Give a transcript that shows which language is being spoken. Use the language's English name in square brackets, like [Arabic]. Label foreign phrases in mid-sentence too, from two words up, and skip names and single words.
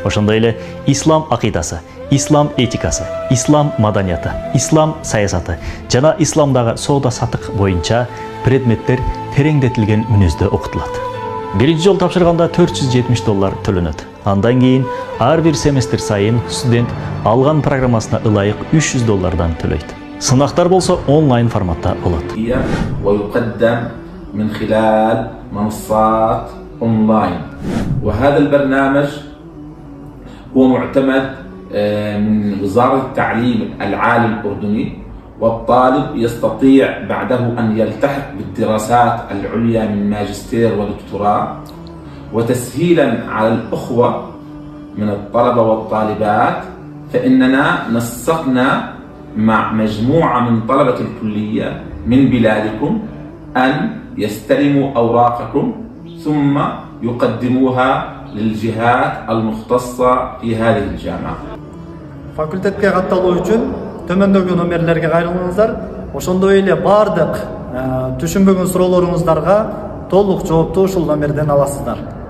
[Kyrgyz] Ошондой эле ислам акыйдасы, ислам этикасы, ислам маданияты, ислам саясаты жана исламдагы соода сатык боюнча предметтер тереңдетилген мүнөздө окутулат. Биринчи жолу тапшырганда $470 төлөнөт. Андан кийин ар бир семестр сайын студент алган программасына ылайык $300 төлөйт. Сынактар болсо онлайн форматта болот. [Arabic] ويقدم من خلال منصات أونلاين، وهذا البرنامج هو معتمد من وزارة التعليم العالي الأردني، والطالب يستطيع بعده أن يلتحق بالدراسات العليا من ماجستير ودكتوراه. وتسهيلا على الأخوة من الطلبة والطالبات، فإننا نسقنا مع مجموعة من طلبة الكلية من بلادكم أن يستلموا أوراقكم ثم يقدموها للجهات المختصة في هذه الجامعة. [Kyrgyz] Факультетке катталуу үчүн төмөндөгү номерлерге кайрылыңыздар. Ошондой эле бардык түшүнбөгөн суроолоруңуздарга толук жоопту ушул номерден аласыздар.